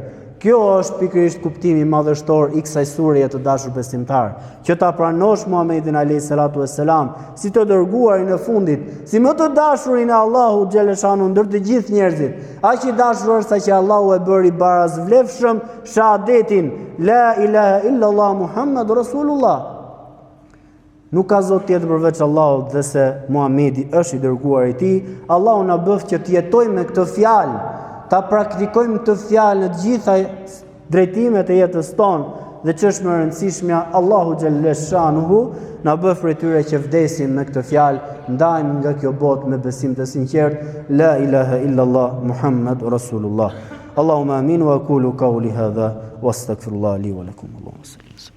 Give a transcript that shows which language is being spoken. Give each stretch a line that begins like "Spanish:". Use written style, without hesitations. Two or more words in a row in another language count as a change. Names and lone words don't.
Albanian: Kjo është pikërisht kuptimi madhështor i kësaj sureje të dashur besimtar, që ta pranosh Muhamedit
Arabic: عليه الصلاة والسلام
Albanian: si të dërguarin e fundit, si më të dashurin e Allahu xhaleshanu ndër të gjithë njerëzit. Aq i dashur është sa që Allahu e bëri barazvlefshëm shahadetin
Arabic: لا إله إلا الله محمد رسول الله.
Albanian: Nuk ka zot tjetër përveç Allahut dhe se Muhamedi është i dërguari i tij. Allahu na bëf që të jetojmë me këtë fjalë, ta praktikojmë këtë fjalë në të gjitha drejtimet e jetës tonë dhe që është më rëndësishmja, Allahu xhaleshanuhu na bëf prej tyre që vdesin me këtë fjalë, ndajmë nga kjo botë me besim të sinqert,
Arabic: لا إله إلا الله محمد رسول الله. اللهم آمين وأقول قولي هذا وأستغفر الله لي ولكم. اللهم صل.